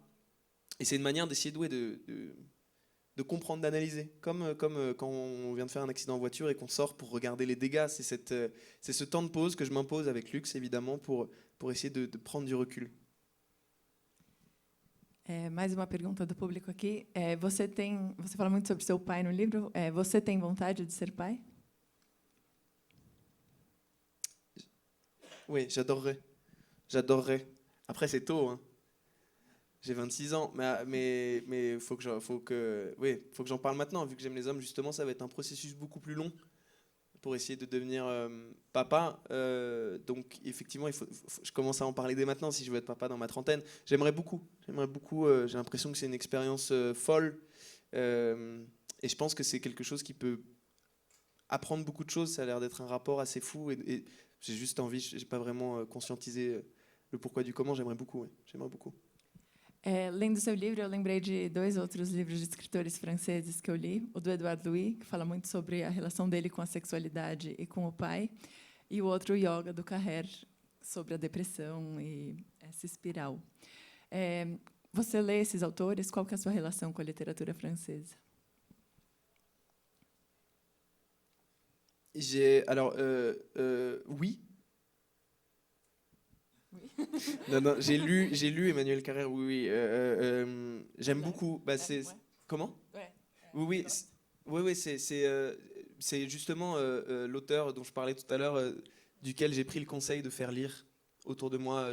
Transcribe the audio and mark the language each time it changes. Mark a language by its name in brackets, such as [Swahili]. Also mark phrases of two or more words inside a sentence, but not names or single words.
[French] Et c'est une manière d'essayer de comprendre, d'analyser, comme quand on vient de faire un accident en voiture et qu'on sort pour regarder les dégâts. C'est ce temps de pause que je m'impose avec luxe, évidemment, pour essayer de prendre du recul. [Portuguese] Mais uma pergunta do público aqui. Você fala muito sobre seu pai no livro. Você tem vontade de ser pai? [French] Oui, j'adorerais. Après, c'est tôt, hein. J'ai 26 ans, mais faut que j'en parle maintenant. Vu que j'aime les hommes, justement, ça va être un processus beaucoup plus long pour essayer de devenir papa. Donc, effectivement, je commence à en parler dès maintenant si je veux être papa dans ma trentaine. J'aimerais beaucoup. J'ai l'impression que c'est une expérience folle. Et je pense que c'est quelque chose qui peut apprendre beaucoup de choses. Ça a l'air d'être un rapport assez fou. Et j'ai juste envie, je n'ai pas vraiment conscientisé le pourquoi du comment. J'aimerais beaucoup. Ouais. J'aimerais beaucoup. [Portuguese] Lendo seu livro, eu lembrei de 2 outros livros de escritores franceses que eu li. O do Edouard Louis, que fala muito sobre a relação dele com a sexualidade e com o pai. E o outro, o Yoga, do Carrère, sobre a depressão e essa espiral. Você lê esses autores? Qual que é a sua relação com a literatura francesa? [French] Alors, oui. Non, j'ai lu Emmanuel Carrère, oui. J'aime beaucoup. Bah, c'est, ouais. Comment? Ouais. Oui, c'est justement l'auteur dont je parlais tout à l'heure, duquel j'ai pris le conseil de faire lire autour de moi.